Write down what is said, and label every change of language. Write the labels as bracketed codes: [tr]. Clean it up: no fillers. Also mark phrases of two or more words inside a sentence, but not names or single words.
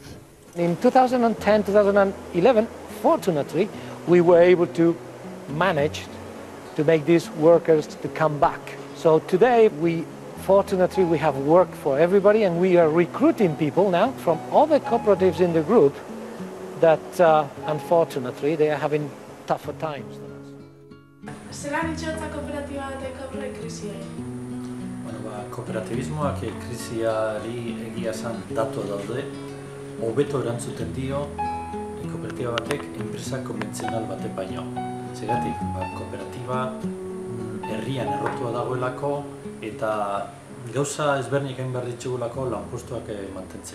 [en] In 2010, 2011, fortunately, we were able to manage to make these workers to come back. So today, fortunately, we have work for everybody and we are recruiting people now from all the cooperatives in the group that, unfortunately, they are having tougher times than us. [eu] Zelan itxotza kooperatiba batek aurre krisiari? Kooperatibismoak krisiari egia esan datu daude, hobeto erantzuten dio kooperatiba batek enpresa konbentzional batek baino. Zergatik, kooperatiba herrian errotua dagoelako eta gauza ezberdinak egin behar ditugulako lanpostuak mantentzeko.